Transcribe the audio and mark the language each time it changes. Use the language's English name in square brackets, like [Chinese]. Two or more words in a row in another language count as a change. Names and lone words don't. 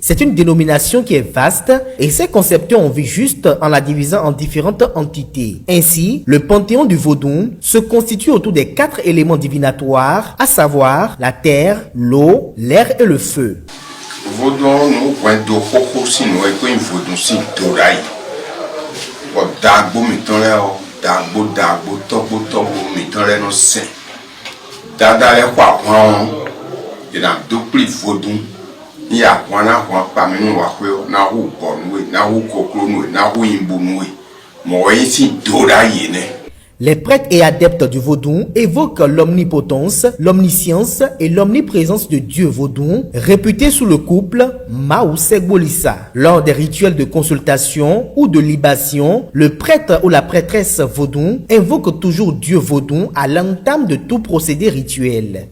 [French] C'est une dénomination qui est vaste et ses concepteurs ont vu juste en la divisant en différentes entités. Ainsi, le panthéon du vaudou se constitue autour des 4 éléments divinatoires, à savoir la terre, l'eau, l'air et le feu. Vaudou, nous, [Fon] dagbo mitɔn lɛ o dagbo tɔgbo mitɔn lɛ no sɛ dada lɛ kɔ ahɔn yina dukpli vodu ni ahɔn na ahɔn pami nu wakɔ na hu bɔ nue na hu koklo nue na hu imbu nue mɔwɔ yi si do da yi nɛ. [French] Les prêtres et adeptes du vaudou évoquent l'omnipotence, l'omniscience et l'omniprésence de Dieu vaudou, réputé sous le couple Maousek-Bolissa. Lors des rituels de consultation ou de libation, le prêtre ou la prêtresse vaudou invoque toujours Dieu vaudou à l'entame de tout procédé rituel.